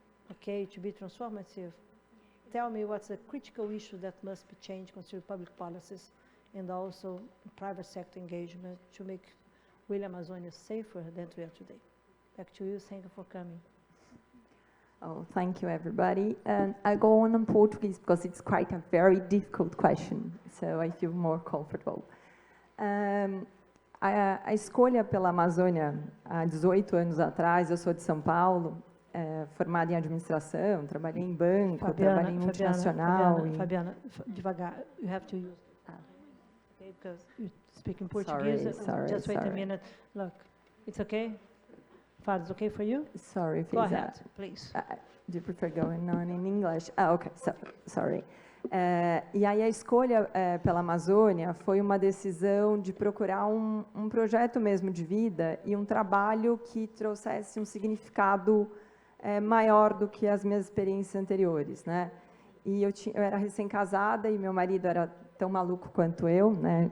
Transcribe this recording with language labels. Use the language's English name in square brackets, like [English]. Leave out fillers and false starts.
[English] Okay, to be transformative. Tell me what's the critical issue that must be changed considering public policies and also private sector engagement to make William Amazonia safer than we are today. Back to you, thank you for coming. Oh, thank you, everybody. And I go on in Portuguese because it's quite a very difficult question, so I feel more comfortable. [Portuguese] A escolha pela Amazônia, há 18 anos atrás, eu sou de São Paulo, formada em administração, trabalhei em banco, trabalhei em multinacional. [English] Fabiana, [Portuguese] devagar, [English] you have to use. Okay, because you speak in Portuguese. Sorry, just wait a minute. Look, it's okay? Far, it's okay for you? Sorry, Go ahead, please. Do you prefer going on in English? Okay, sorry. [Portuguese] E aí a escolha pela Amazônia foi uma decisão de procurar um projeto mesmo de vida e um trabalho que trouxesse um significado maior do que as minhas experiências anteriores, né? E eu era recém-casada e meu marido era tão maluco quanto eu, né?